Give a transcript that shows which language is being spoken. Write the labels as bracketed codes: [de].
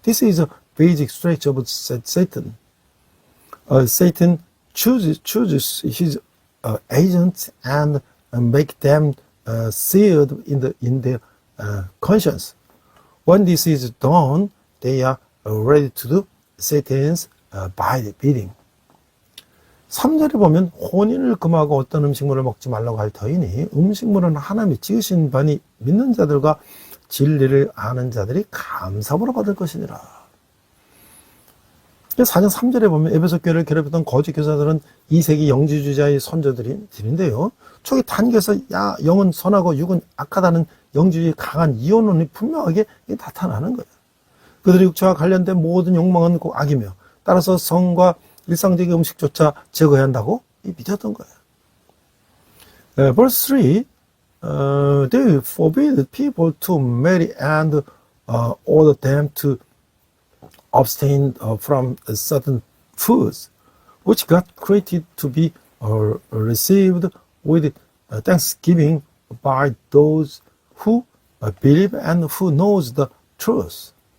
[en] This is a basic strategy of Satan. Satan chooses his agents and make them seared in their conscience. When this is done, they are ready to do Satan's bidding. [ko] 3절에 보면 혼인을 금하고 어떤 음식물을 먹지 말라고 할 터이니 음식물은 하나님이 지으신 바니 믿는 자들과 진리를 아는 자들이 감사함으로 받을 것이니라. 4장 3절에 보면 에베소 교회를 괴롭혔던 거짓 교사들은 2세기 영지주의자의 선조들인데요. 초기 단계에서 영은 선하고 육은 악하다는 영지주의의 강한 이혼론이 분명하게 나타나는 거예요. 그들의 육체와 관련된 모든 욕망은 꼭 악이며 따라서 성과 일상적인 음식조차 제거해야 한다고 믿었던 거예요. [en] Verse 3, they forbid people to marry and order them to abstain from certain foods, which God created to be received with thanksgiving by those who believe and who knows the truth.